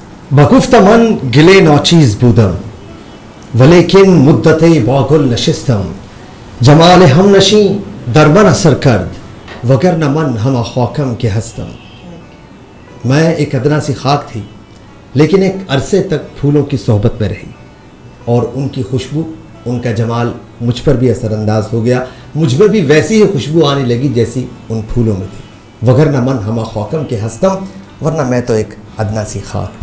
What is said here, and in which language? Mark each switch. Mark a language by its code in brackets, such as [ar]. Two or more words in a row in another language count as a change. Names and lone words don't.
[fa] بگفت من گله ناچیز بودم ولیکن مدت باگل نشستم. جمال هم نشین در من اثر کرد وگرنه من ہما خاکم کے ہستم. [ur] میں ایک ادنا سی خاک تھی لیکن ایک عرصے تک پھولوں کی صحبت میں رہی اور ان کی خوشبو، ان کا جمال مجھ پر بھی اثر انداز ہو گیا. مجھ میں بھی ویسی ہی خوشبو آنے لگی جیسی ان پھولوں میں تھی. [fa] وگرنہ من ہما خاکم کے ہستم، [ur] ورنہ میں تو ایک ادنا سی خاک تھی.